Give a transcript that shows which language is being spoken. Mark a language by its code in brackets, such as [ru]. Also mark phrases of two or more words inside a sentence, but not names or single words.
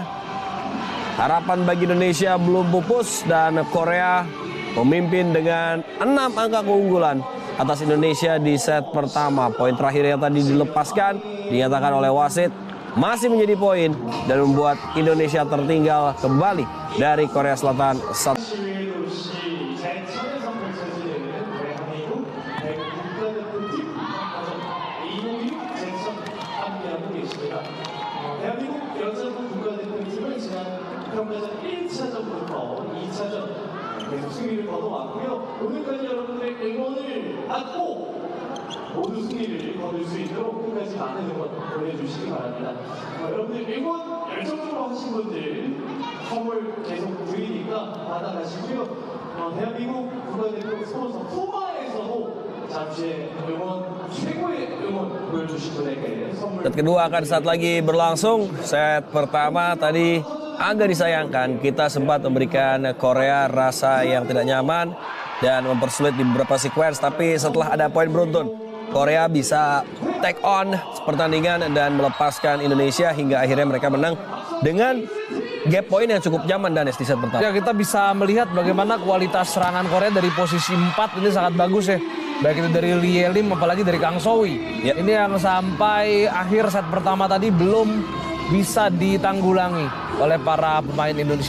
[id] Harapan bagi Indonesia belum pupus dan Korea memimpin dengan 6 angka keunggulan atas Indonesia di set pertama. Poin terakhir yang tadi dilepaskan dinyatakan oleh wasit masih menjadi poin dan membuat Indonesia tertinggal kembali dari Korea Selatan. [ko] 대한민국 여자부 국가대표팀은 지난 평가전 1차전부터 2차전 계속 승리를 거둬왔고요. 오늘까지 여러분들의 응원을 받고 모두 승리를 거둘 수 있도록 끝까지 많은 응원 보내주시기 바랍니다. 여러분들 응원 열정적으로 하신 분들 선물 계속 드리니까 받아가시고요. 대한민국 국가대표 스폰서 푸마에서도 잠시 응원 최고의 응원 보여주신 분에게 선물. [id] Set kedua akan saat lagi berlangsung. Set pertama tadi agak disayangkan, kita sempat memberikan Korea rasa yang tidak nyaman dan mempersulit di beberapa sequence, tapi setelah ada poin beruntun, Korea bisa [en] take on [id] pertandingan dan melepaskan Indonesia hingga akhirnya mereka menang dengan gap poin yang cukup nyaman, Danes, di set pertama. Ya, kita bisa melihat bagaimana kualitas serangan Korea dari posisi 4 ini sangat bagus ya. Baik itu dari Lee Yelim apalagi dari Kang Sowi. Ya. Ini yang sampai akhir set pertama tadi belum bisa ditanggulangi oleh para pemain Indonesia.